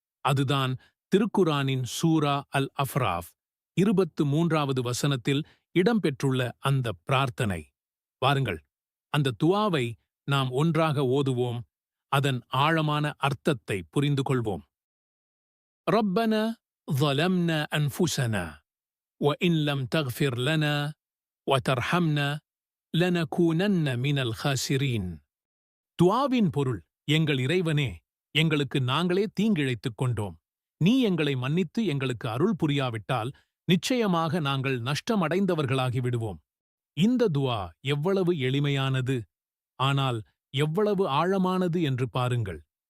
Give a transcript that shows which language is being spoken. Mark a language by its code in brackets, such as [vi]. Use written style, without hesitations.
[ta] அதுதான் திருக்குரானின் சூரா அல் அஃப்ராஃப் 23வது வசனத்தில் இடம்பெற்றுள்ள அந்த பிரார்த்தனை. வாருங்கள், அந்த துஆவை நாம் ஒன்றாக ஓதுவோம். அதன் ஆழமான அர்த்தத்தை புரிந்து கொள்வோம். [ar] ரப்பனா ظلمنا أنفسنا وإن لم تغفر لنا وترحمنا لنكونن من الخاسرين. [ta] துஆவின் பொருள், எங்கள் இறைவனே, எங்களுக்கு நாங்களே தீங்கிழைத்துக் கொண்டோம். நீ எங்களை மன்னித்து எங்களுக்கு அருள் புரியாவிட்டால் நிச்சயமாக நாங்கள் நஷ்டமடைந்தவர்களாகி விடுவோம். இந்த துஆ எவ்வளவு எளிமையானது, ஆனால் எவ்வளவு ஆழமானது என்று பாருங்கள்.